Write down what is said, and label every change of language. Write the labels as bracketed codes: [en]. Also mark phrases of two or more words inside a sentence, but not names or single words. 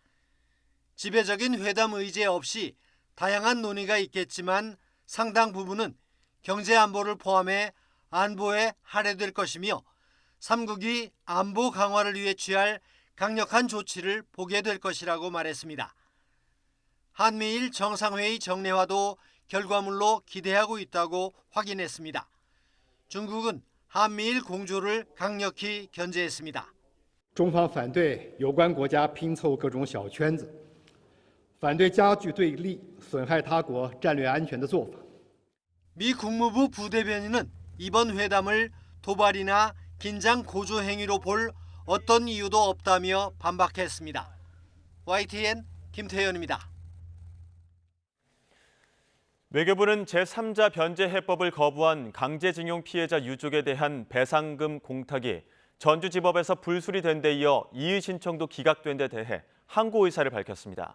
[ko] 지배적인 회담 의제 없이 다양한 논의가 있겠지만 상당 부분은 경제 안보를 포함해 안보에 할애될 것이며 삼국이 안보 강화를 위해 취할 강력한 조치를 보게 될 것이라고 말했습니다. 한미일 정상회의 정례화도 결과물로 기대하고 있다고 확인했습니다. 중국은 한미일 공조를 강력히 견제했습니다. [zh] 中方反对有关国家拼凑各种小圈子，反对加剧对立、损害他国战略安全的做法。 [ko] 미 국무부 부대변인은 이번 회담을 도발이나 긴장 고조 행위로 볼 어떤 이유도 없다며 반박했습니다. YTN 김태현입니다. 외교부는 제3자 변제 해법을 거부한 강제징용 피해자 유족에 대한 배상금 공탁이 전주지법에서 불수리된 데 이어 이의 신청도 기각된 데 대해 항고 의사를 밝혔습니다.